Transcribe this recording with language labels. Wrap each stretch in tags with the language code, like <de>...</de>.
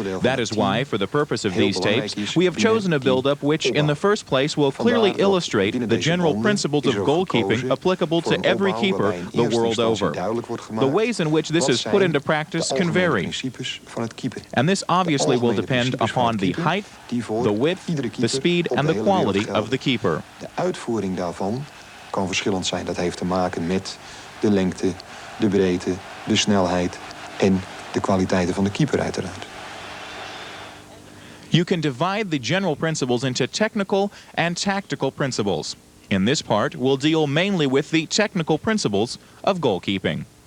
<en>That is why, for the purpose of these tapes, we have chosen a build-up which, in the first place, will clearly illustrate the general principles of goalkeeping applicable to every keeper the world over. The ways in which this is put into practice can vary, and this obviously will depend upon the height, the width, the speed, and the quality of the keeper.</en> <nl>De uitvoering daarvan kan verschillend zijn. Dat heeft te maken met de lengte, de breedte, de snelheid en de kwaliteiten van de keeper uiteraard.</nl> <en>You can divide the general principles into technical and tactical principles. In this part, we'll deal mainly with the technical principles of goalkeeping.</en>